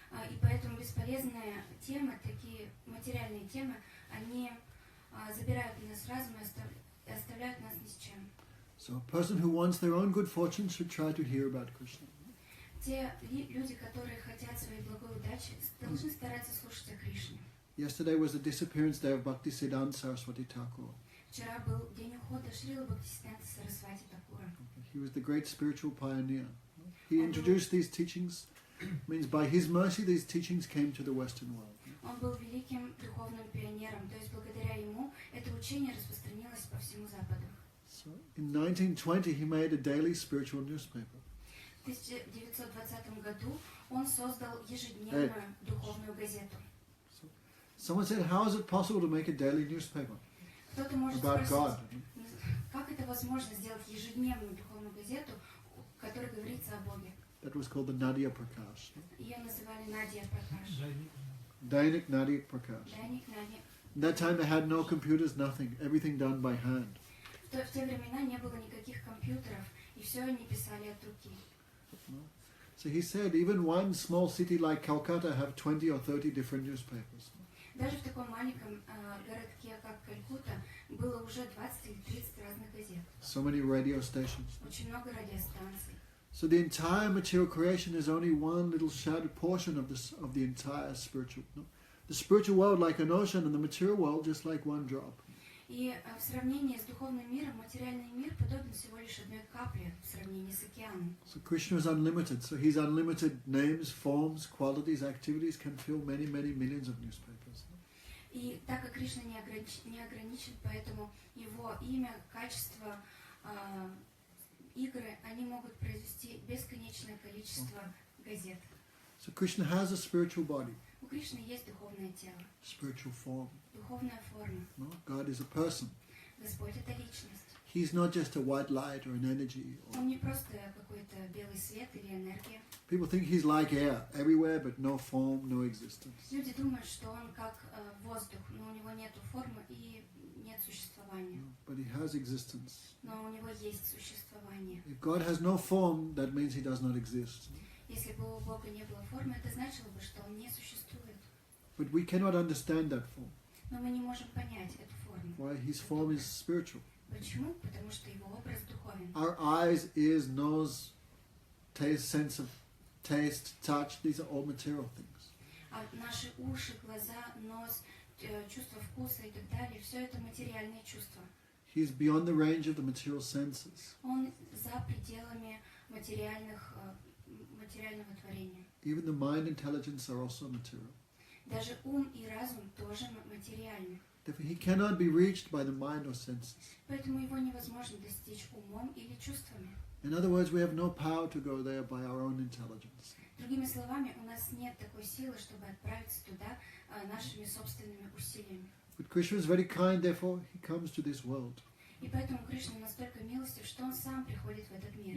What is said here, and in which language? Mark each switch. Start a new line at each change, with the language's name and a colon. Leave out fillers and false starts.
Russian: И поэтому бесполезные темы, такие материальные темы, они забирают у нас разум и оставляют нас ни с чем.
English: So a person who wants their own good fortune should try to hear about Krishna.
Russian: Те люди, которые хотят своей благой удачи, должны стараться слушать о Кришне.
English: Yesterday was the disappearance day of Bhaktisiddhanta Saraswati Thakur.
Russian: Вчера был день ухода Шрилы Бхактисиддханты Сарасвати Такура.
English: He was the great spiritual pioneer. He introduced these teachings, means by his mercy these teachings came to the Western world.
Russian: Он был великим духовным пионером, то есть благодаря ему это учение распространилось по всему Западу.
English: So in 1920 he made a daily spiritual newspaper.
Russian: В 1920 году он создал ежедневную духовную газету.
English: Someone said, how is it possible to make a daily newspaper
Russian: Кто-то может
English: about
Russian: спросить,
English: God?
Russian: как это возможно сделать ежедневную духовную газету, в которой говорится о Боге.
English: That was called the Nadia Prakash.
Russian: Ее называли Надя Пракаш.
English: Dainik Nadia Prakash.
Russian: Дайник Надя.
English: At that time they had no computers, nothing, everything done by hand.
Russian: В те времена не было никаких компьютеров, и все они писали от руки.
English: So he said, even one small city like Calcutta have 20 or 30 different newspapers.
Russian: Даже в таком маленьком городке, как Калькутта, было уже 20 или 30 разных газет.
English: So many radio stations.
Russian: Очень много радиостанций.
English: So the entire material creation is only one little shadowed portion of the entire spiritual. No? The spiritual world like an ocean and the material world just like one drop.
Russian: И в сравнении с духовным миром, материальный мир подобен всего лишь одной капле в сравнении с океаном.
English: So Krishna is unlimited. So his unlimited names, forms, qualities, activities can fill many, many millions of newspapers.
Russian: И так как Кришна не ограничен, поэтому его имя, качество, игры, они могут произвести бесконечное количество газет.
English: So Krishna has a spiritual body,
Russian: У Кришны есть духовное тело,
English: spiritual form.
Russian: духовная форма.
English: No? God is a person.
Russian: Господь — это личность.
English: He's not just a white light or an energy.
Russian: Он не просто какой-то белый свет или энергия.
English: People think he's like air, everywhere but no form, no existence.
Russian: Люди думают, что он как воздух, но у него нет формы и нет существования.
English: But he has existence.
Russian: Но у него есть существование.
English: If God has no form, that means he does not exist.
Russian: Если бы у Бога не было формы, это значило бы, что он не существует.
English: But we cannot understand that form.
Russian: Но мы не можем понять эту форму.
English: Why? His form is spiritual.
Russian: Почему? Потому что его образ духовен.
English: Our eyes, ears, nose, taste, sense of taste, touch, these are all material things.
Russian: А наши уши, глаза, нос, чувство вкуса и так далее, все это материальные чувства.
English: He's beyond the range of the material senses.
Russian: Он за пределами материального творения.
English: Even the mind intelligence are also material.
Russian: Даже ум и разум тоже материальны.
English: Therefore, he cannot be reached by the mind or senses.
Russian: Поэтому его невозможно достичь умом или чувствами.
English: In other words, we have no power to go there by our own intelligence.
Russian: Другими словами, у нас нет такой силы, чтобы отправиться туда нашими собственными усилиями.
English: But Krishna is very kind, therefore he comes to this world.
Russian: И поэтому Кришна настолько милостив, что он сам приходит в этот мир.